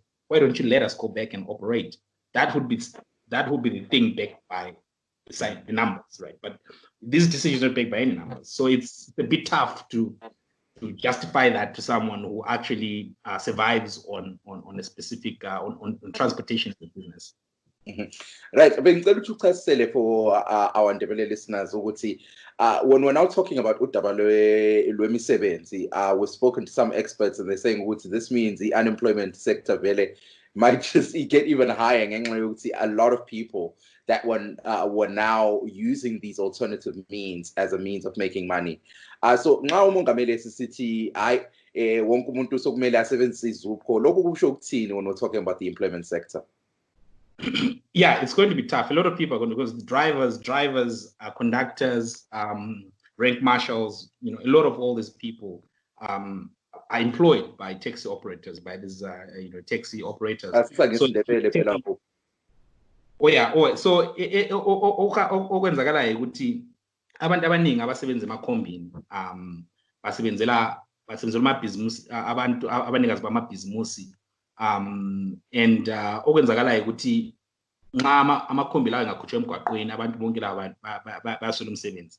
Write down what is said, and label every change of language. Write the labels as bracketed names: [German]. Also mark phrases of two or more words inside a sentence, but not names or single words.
[English] Why don't you let us go back and operate? That would be the thing backed by the numbers, right? But these decisions are backed by any numbers. So it's a bit tough to justify that to someone who actually survives on a specific on transportation business. Right. [North Ndebele] Bengicela ukuthi uchasisele [English] for our Ndebele listeners ukuthi when we're now talking about [North Ndebele] udaba lwemisebenzi, [English] we've spoken to some experts and they're saying ukuthi this means the unemployment sector vele might just get even higher [North Ndebele] ngenxa yokuthi [English] a lot of people that were now using these alternative means as a means of making money. [North Ndebele] So nxa umongameli esithi hayi wonke umuntu sokumele asebenzise iZupco, lokho kusho ukuthini [English] when we're talking about the employment sector? Yeah, it's going to be tough. A lot of people are going to, because drivers, conductors, rank marshals, you know, a lot of all these people are employed by taxi operators, by these, you know, taxi operators. [North Ndebele] So okwenzakalayo ukuthi abantu abaningi abasebenza emakhombini basebenzela amabhizinisi, abantu abanikazi bamabhizinisi And okwenzakalayo ukuthi nxa amakhombi lawo engakhutshwa emgwaqweni abantu bonke laba bayaswela umsebenzi.